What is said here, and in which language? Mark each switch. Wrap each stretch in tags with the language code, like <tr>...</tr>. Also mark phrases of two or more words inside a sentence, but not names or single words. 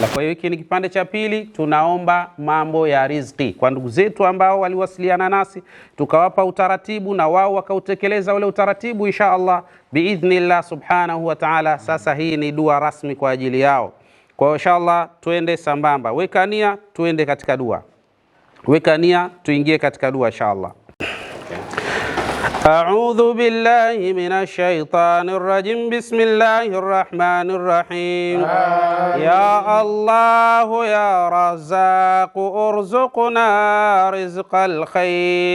<sw>Kwa hiyo hiki ni kipande cha pili, tunaomba mambo ya riziki kwa ndugu zetu ambao waliwasiliana nasi, tukawapa utaratibu na wao wakautekeleza ule utaratibu</sw> <ar>إن شاء الله بإذن الله سبحانه و تعالى.</ar> <sw>Sasa hii ni dua rasmi kwa ajili yao. Kwa hiyo inshallah tuende sambamba, weka nia tuende katika dua, weka nia tuingie katika dua inshallah.</sw> <ar>أعوذ بالله من الشيطان الرجيم بسم الله الرحمن الرحيم يا الله يا رزاق ارزقنا رزق الخير</ar>